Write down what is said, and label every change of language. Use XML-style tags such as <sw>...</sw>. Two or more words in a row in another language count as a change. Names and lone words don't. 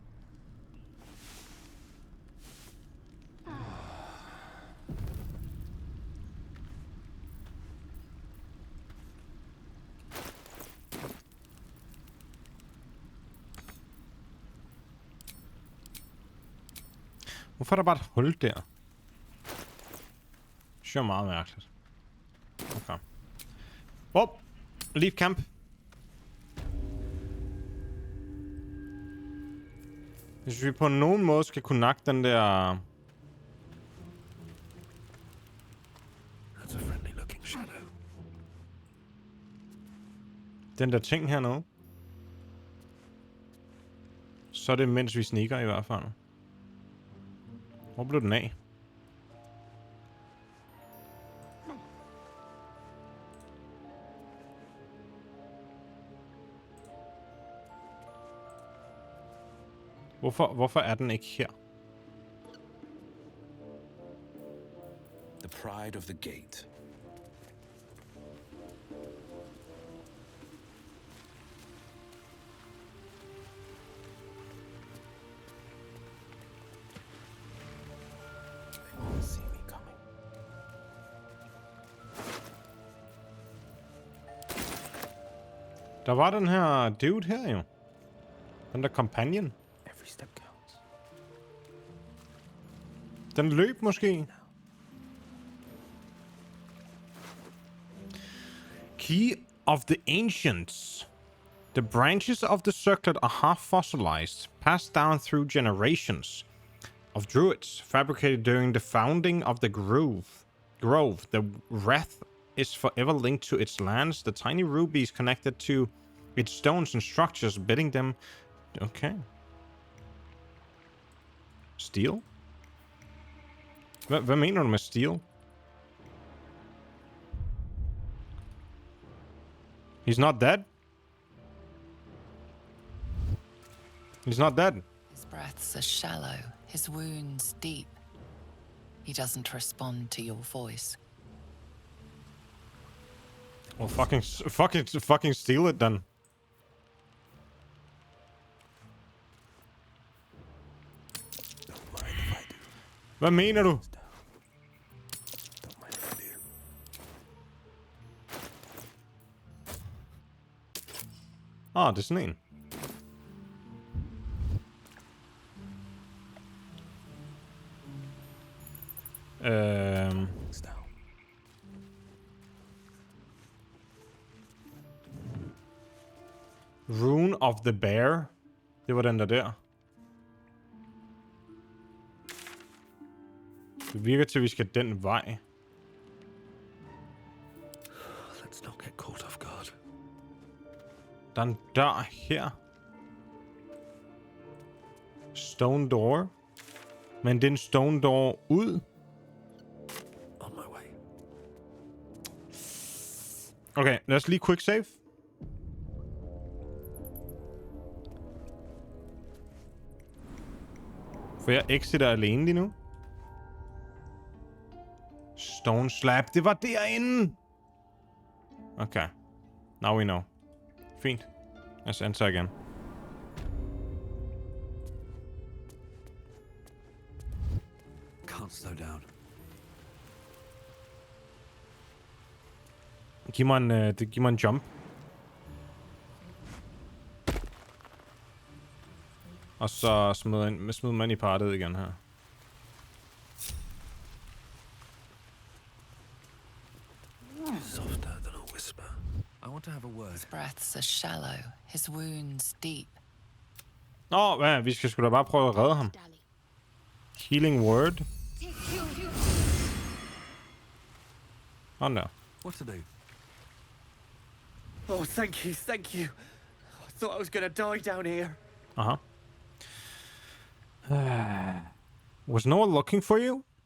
<da>Hvorfor er der bare et hul der? Det er meget mærkeligt. Okay.</da> <en>Wow. Leave camp.</en> <da>Hvis vi på nogen måde skal kunne nakke den der...</da> <en>That's a friendly looking shadow.</en> <da>Den der ting hernede. Så er det mens vi sneaker i hvert fald. Hvor blev den af? Hvorfor er den ikke her?</da> <en>The pride of the gate. They won't see me coming.</en> <da>Der var den her dude her jo. Den der companion.</da> <en>Every step counts.</en> <da>Den løb måske.</da> <en>Key of the Ancients. The branches of the circlet are half fossilized, passed down through generations of druids, fabricated during the founding of the grove. The wreath is forever linked to its lands. The tiny rubies connected to its stones and structures, bidding them... Okay. Steel?</en> <da>Hvad mener du med steel?</da> <en>He's not dead? He's not dead. His breaths are shallow, his wounds deep. He doesn't respond to your voice. Well, fucking steal it then.</en> <da>Hvad mener du? Det er sådan en.</da> <en>Rune of the Bear.</en> <da>Det var den der. Det virker til, at vi skal den vej.</da> <en>Let's not get caught off guard.</en> <da>Der er en dør her.</da> <en>Stone door.</en> <da>Men det er en</da> <en>stone door</en> <da>ud.</da> <en>On my way.</en> <da>Okay, lad os lige</da> <en>quick save.</en> <da>For jeg exiter alene lige nu.</da> <en>Stone slab.</en> <da>Det var derinde.</da> <en>Okay. Now we know. Fint. Let's enter again. Can't slow down.</en> <da>Giv mig en jump. Og så smid man i partet igen her.</da> <en>Softer than a whisper. I want to have a word. His breaths are shallow, his wounds deep.</en> <da>Hvad? Vi skal sgu da bare prøve at redde ham.</da> <en>Healing word. No. What to do? Oh, thank you, thank you. I thought I was gonna die down here. Was no one looking for you?</en>